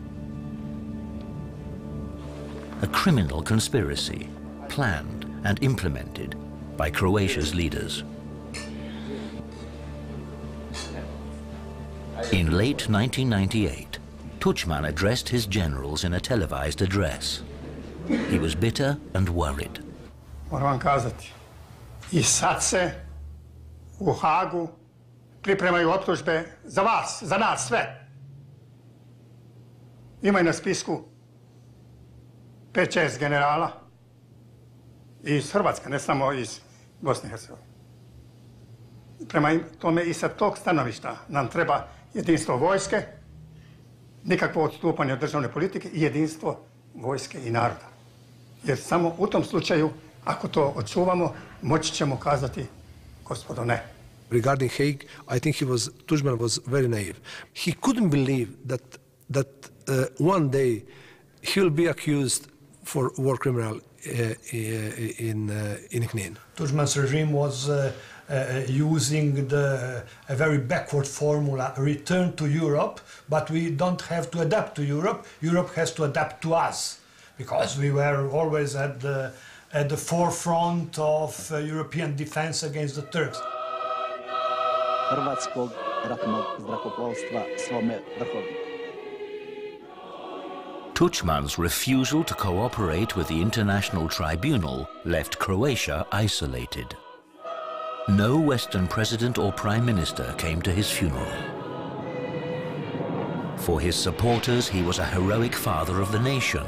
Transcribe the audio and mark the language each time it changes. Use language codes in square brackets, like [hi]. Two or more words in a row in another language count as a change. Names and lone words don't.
[en] A criminal conspiracy planned and implemented by Croatia's leaders. In late 1998, Tudjman addressed his generals in a televised address. He was bitter and worried. [hr] Moram vam kazati, i sad se u Hagu pripremaju optužbe za vas, za nas sve. Ima i na spisku 5-6 generala iz Hrvatske, ne samo iz Bosne i Hercegovine. Prema tome i sa tog stanovišta nam treba jedinstvo vojske, nikakvo odstupanje od državne politike i jedinstvo vojske i naroda. Jer samo u tom slučaju, ako to očuvamo, moći ćemo kazati, gospodo, ne. [en] Regarding Hague, I think Tudjman was very naive. He couldn't believe that one day he will be accused for war criminal in Knin. Tudjman's regime was using a very backward formula, return to Europe, but we don't have to adapt to Europe. Europe has to adapt to us, because we were always at the forefront of European defense against the Turks. [hr] Hrvatskog ratnog zrakoplovstva svome vrhovniku. [en] Tudjman's refusal to cooperate with the International Tribunal left Croatia isolated. No Western president or prime minister came to his funeral. For his supporters, he was a heroic father of the nation.